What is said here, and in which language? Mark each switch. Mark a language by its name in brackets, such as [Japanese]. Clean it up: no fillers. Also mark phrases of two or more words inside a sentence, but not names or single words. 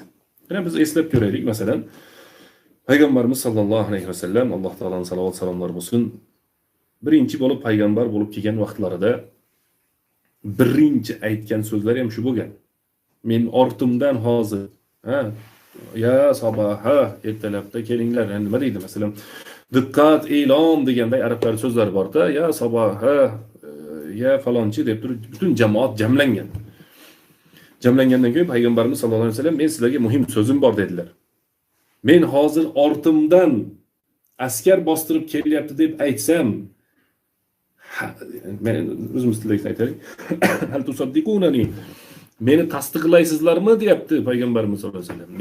[Uzbek] Yana biz eslab ko'raylik, masalan, payg'ambarimiz [Arabic] صلى الله عليه وسلم, [Uzbek] Alloh taoloning salovat salomlari bo'lsin, birinchi bo'lib payg'ambar bo'lib kelgan vaqtlarida birinchi aytgan so'zlari ham shu bo'lgan. Men ortimdan hozir, [Arabic] يا صباحاه, [Uzbek] ertalabda kelinglar, nima deydi masalan, diqqat, e'lon deganday arablar so'zlari bor-da, [Arabic] يا صباحاه, [Uzbek] ya falonchi deb turib butun jamoat jamlangan. Jamlangandan keyin payg'ambarimiz [Arabic] صلى الله عليه وسلم, [Uzbek] men sizlarga muhim so'zim bor dedilar. Men hozir ortimdan askar bostirib kelyapti deb aytsam, men o'zimiz tilda aytaylik, [Arabic] هل تصدقونني, [Uzbek] meni tasdiqlaysizlarmi deyapti payg'ambarimiz [Arabic] صلى الله عليه وسلم.